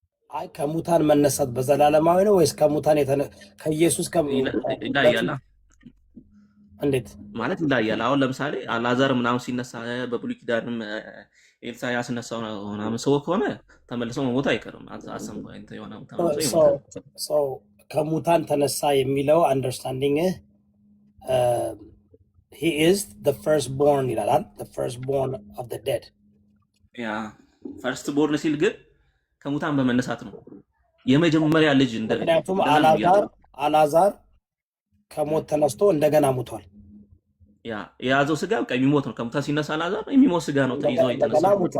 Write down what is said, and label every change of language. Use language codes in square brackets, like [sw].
[am] አይ ከሙታን መነሳት በዘላለማዊ ነው ወይስ ከሙታን ከኢየሱስ ይለያያል? እንዴት ማለት ይለያያል። አሁን ለምሳሌ አላዛር ምናምን ሲነሳ በብሉይ ኪዳንም ኤልሳ ያስነሳው ምናምን ሰው ከሆነ ተመልሶ መሞት አይቀርም። አሰምቶ እንት የሆነ ሰው ከሙታን ተነሳ የሚለው አንደርስታንዲንግ [en] he is the firstborn [am] ይላል። [en] the firstborn of the dead [am] ያ ፈርስት ቦርን ሲል ግን ከሙታን በመነሳት ነው የመጀመሪያ ልጅ ምክንያቱም አላዛር ከሞት ተነስቶ እንደገና ሙቷል። ያ የያዘው ስጋ በቃ የሚሞት ነው። ከሙታን ሲነሳ አላዛር የሚሞት ስጋ ነው ተይዞ የተነሳው።